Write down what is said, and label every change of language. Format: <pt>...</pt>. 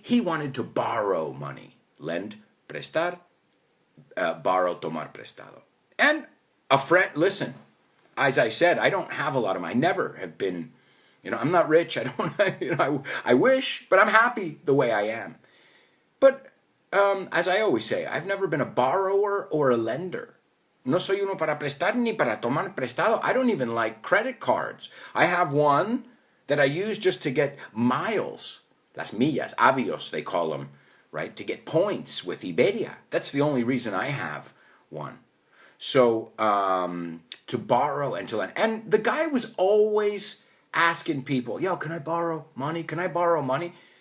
<en>He wanted to borrow money. Lend,</en> <es>prestar,</es> <en>borrow,</en> <es>tomar prestado.</es> <en>And a friend, listen, as I said, I don't have a lot of money. I never have been, you know, I'm not rich. I don't, you know, I wish, but I'm happy the way I am. But as I always say, I've never been a borrower or a lender.</en> <es>No soy uno para prestar ni para tomar prestado.</es> <en>I don't even like credit cards. I have one that I use just to get miles,</en> <es>las millas,</es> <en>avios they call them, right? To get points with Iberia. That's the only reason I have one. So to borrow and to lend. And the guy was always asking people, yo, can I borrow money? Can I borrow money?</en>